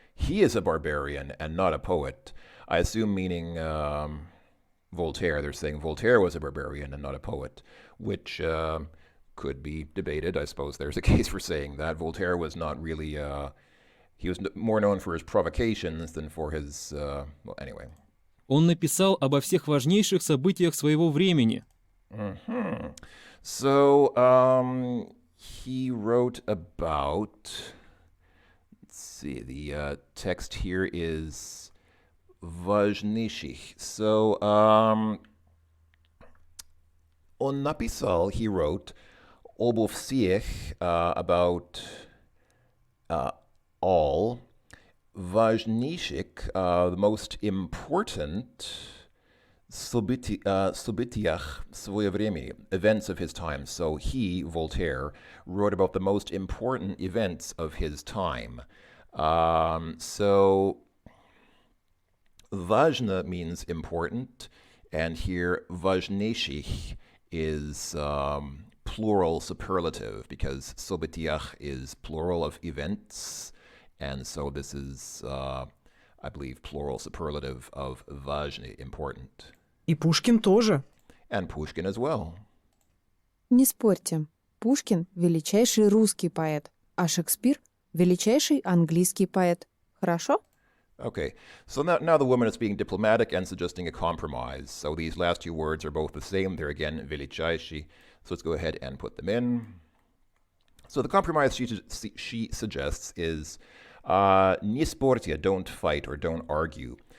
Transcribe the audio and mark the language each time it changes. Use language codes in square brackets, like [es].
[en] he is a barbarian and not a poet. I assume meaning Voltaire. They're saying Voltaire was a barbarian and not a poet, which could be debated. I suppose there's a case for saying that. Voltaire was not really, he was more known for his provocations than for his, well, anyway. [ru] Он написал обо всех важнейших событиях своего времени. [en] So, he wrote about, let's see, the text here is важнейших. So, [ru] он написал, [en] he wrote, [ru] обо всех, [en] about all, важнейших, the most important, [ru] событиях своего времени, [en] events of his time. So he, Voltaire, wrote about the most important events of his time. So важно means important, and here [ru] важнейших [en] is plural superlative because событиях is plural of events, and so this is, I believe, plural superlative of важный, important. [ru] И Пушкин тоже. [en] And Pushkin as well. [ru] Не спорьте. Пушкин – величайший русский поэт, а Шекспир – величайший английский поэт. Хорошо? [en] Okay, so now the woman is being diplomatic and suggesting a compromise. So these last two words are both the same. They're again величайший. So let's go ahead and put them in. So the compromise she suggests is [ru] не спорьте, [en] don't fight or don't argue.